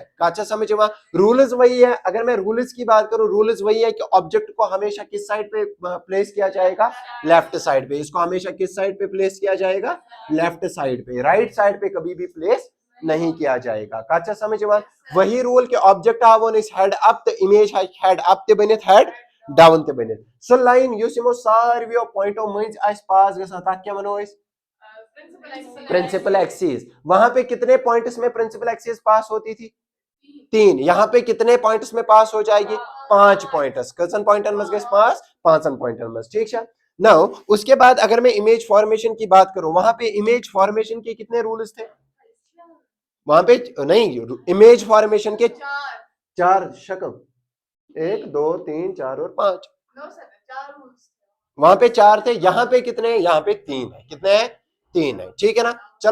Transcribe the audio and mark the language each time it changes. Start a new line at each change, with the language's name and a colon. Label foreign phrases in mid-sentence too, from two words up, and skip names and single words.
Hindi: अच्छा समझ में, रूल्स वही है। अगर मैं रूल्स की बात करूं, रूल्स वही है कि ऑब्जेक्ट को हमेशा किस साइड पे प्लेस किया जाएगा, लेफ्ट साइड पे। इसको हमेशा किस साइड पे प्लेस किया जाएगा, लेफ्ट साइड पे, राइट साइड पे कभी भी प्लेस नहीं किया जाएगा।
Kashmiri: अच्छा समझ में, वही रूल के ऑब्जेक्ट आवोन इस
English: head up the image head up
Kashmiri: ते बनित
English: head down
Kashmiri: ते बनित। सो लाइन यूस यमो सारवियो पॉइंटो मंज आस पास गसन ता क्या मनो इस
English: principal axis.
Hindi: वहां पे कितने पॉइंट्स में
English: principal axis
Hindi: पास होती थी, 3। यहाँ पे कितने पॉइंट्स में पास हो जाएगी, 5 पॉइंट्स,
Kashmiri: कसन पॉइंटन मस गए पास 5 पॉइंटन मस,
Hindi: ठीक है। नाउ उसके बाद अगर मैं
English: image formation
Hindi: की बात करूं, वहां पे
English: image formation
Hindi: के कितने रूल्स थे, वहां पे नहीं,
English: image formation
Hindi: के 4 शक्ल 1 2 3 4 और 5, वहां पे 4 थे, यहाँ पे कितने, यहाँ पे 3 है, कितने हैं 3 है, ठीक है ना।